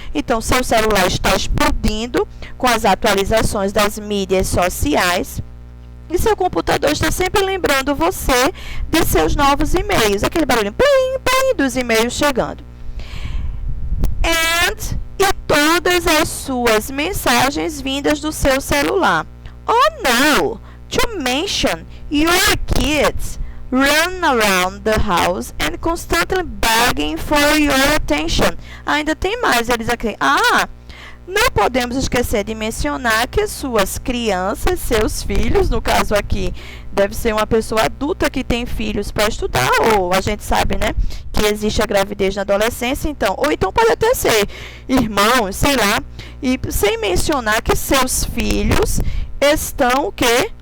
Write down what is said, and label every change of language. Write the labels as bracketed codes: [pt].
[pt] Então, seu celular está explodindo com as atualizações das mídias sociais. E seu computador está sempre lembrando você de seus novos e-mails. Aquele barulho plim, plim, dos e-mails chegando. E todas as suas mensagens vindas do seu celular. [en] Oh no! To mention, your kids run around the house and constantly begging for your attention. [pt] Ainda tem mais, eles aqui. Não podemos esquecer de mencionar que suas crianças, seus filhos, no caso aqui, deve ser uma pessoa adulta que tem filhos para estudar, ou a gente sabe, né, que existe a gravidez na adolescência, então, ou então pode até ser irmãos, sei lá, e sem mencionar que seus filhos estão o quê?